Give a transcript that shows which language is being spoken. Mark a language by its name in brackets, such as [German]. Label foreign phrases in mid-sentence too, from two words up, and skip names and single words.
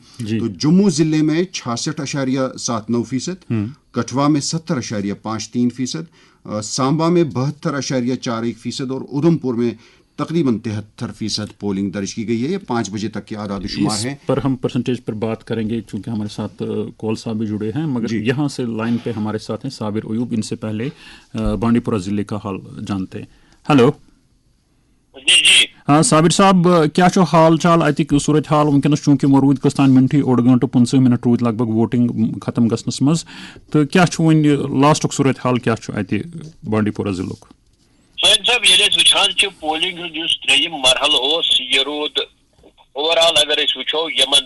[Urdu] تو جموں ضلعے میں 66.79%، کٹھوعہ میں 70.53%، سانبہ میں 72.41% اور ادھم پور میں تقریباً 73% پولنگ درج کی گئی ہے. یہ 5 بجے تک کے اعداد شمار ہے. پر ہم پرسینٹیج پر بات کریں گے کیونکہ ہمارے ساتھ کول صاحب بھی جڑے ہیں، مگر یہاں سے لائن پے ہمارے ساتھ ہیں صابر ایوب. ان سے پہلے بانڈی پورہ ضلعے کا حال جانتے ہیں. हेलो जी। ہاں صابر صاحب کیا حال چال [Kashmiri] اتک صورت حال ونکس چونکہ روٗد کٔژتام منٹی 1 گٲنٛٹہٕ 15 منٹ روٗد لگ بگ ووٹنگ ختم گژھنس منٛز تو کیا ون لاسٹُک صورت حال کیا اتہ بانڈی پورہ ضلعک؟ سٲنۍ صٲب ییٚلہِ أسۍ وٕچھان چھِ پولنگ ہُنٛد یُس ترٛیٚیِم مرحلہٕ اوس یہِ روٗد [English] over all [Kashmiri] اگر أسۍ وٕچھو یِمن